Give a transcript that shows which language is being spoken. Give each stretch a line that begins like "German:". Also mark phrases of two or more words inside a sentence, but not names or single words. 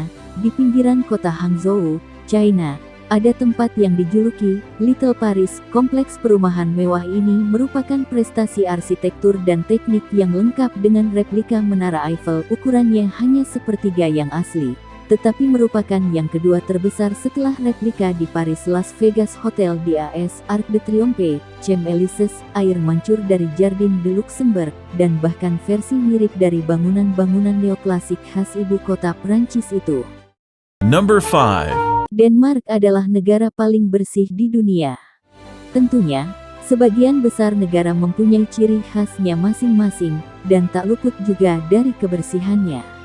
Indonesian: Di pinggiran kota Hangzhou, China, ada tempat yang dijuluki Little Paris. Kompleks perumahan mewah ini merupakan prestasi arsitektur dan teknik yang lengkap dengan replika Menara Eiffel. Ukurannya hanya sepertiga yang asli, tetapi merupakan yang kedua terbesar setelah replika di Paris Las Vegas Hotel d'As, Arc de Triomphe, Champs-Élysées, air mancur dari Jardin de Luxembourg, dan bahkan versi mirip dari bangunan-bangunan neoklasik khas ibu kota Prancis itu.
English: Number 5.
Indonesian: Denmark adalah negara paling bersih di dunia. Tentunya, sebagian besar negara mempunyai ciri khasnya masing-masing, dan tak luput juga dari kebersihannya.